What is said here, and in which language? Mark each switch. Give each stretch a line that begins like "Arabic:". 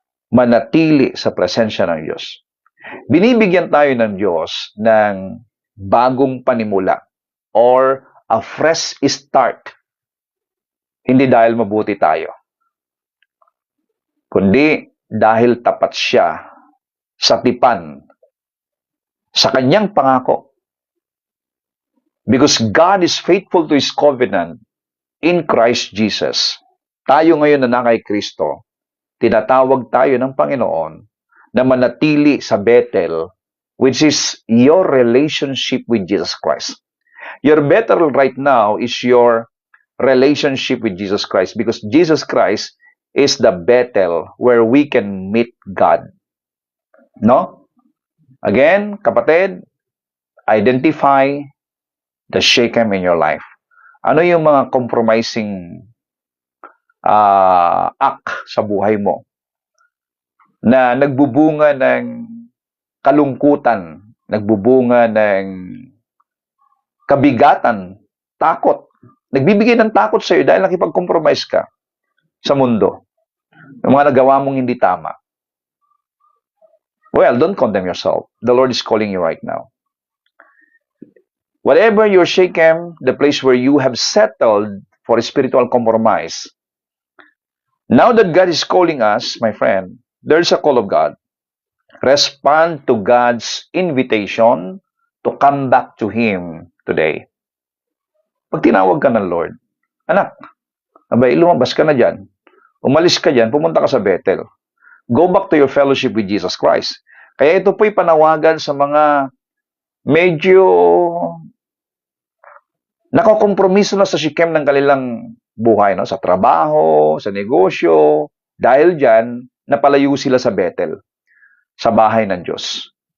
Filipino: manatili sa presensya ng Diyos. Binibigyan tayo ng Diyos ng bagong panimula
English: or a fresh start.
Filipino: Hindi dahil mabuti tayo, kundi dahil tapat siya sa tipan, sa kanyang pangako.
English: Because God is faithful to His covenant in Christ Jesus.
Filipino: Tayo ngayon na kay Kristo, tinatawag tayo ng Panginoon na manatili sa Bethel,
English: which is your relationship with Jesus Christ. Your Bethel right now is your relationship with Jesus Christ because Jesus Christ is the Bethel where we can meet God. No? Again, kapatid, identify the Shechem in your life.
Filipino: Ano yung mga compromising act sa buhay mo na nagbubunga ng kalungkutan, nagbubunga ng kabigatan, takot. Nagbibigay ng takot sa iyo dahil nakipag-compromise ka sa mundo. Yung mga nagawa mong hindi tama.
English: Well, don't condemn yourself. The Lord is calling you right now. Whatever your Shechem, the place where you have settled for a spiritual compromise, now that God is calling us, my friend, there's a call of God. Respond to God's invitation to come back to Him today.
Filipino: Pag tinawag ka ng Lord, anak, abay, lumabas ka na dyan. Umalis ka dyan, pumunta ka sa Bethel.
English: Go back to your fellowship with Jesus Christ.
Filipino: Kaya ito po'y panawagan sa mga medyo nakakompromiso na sa Shechem ng kanilang buhay, no? Sa trabaho, sa negosyo. Dahil dyan, napalayo sila sa Bethel, sa bahay ng Diyos.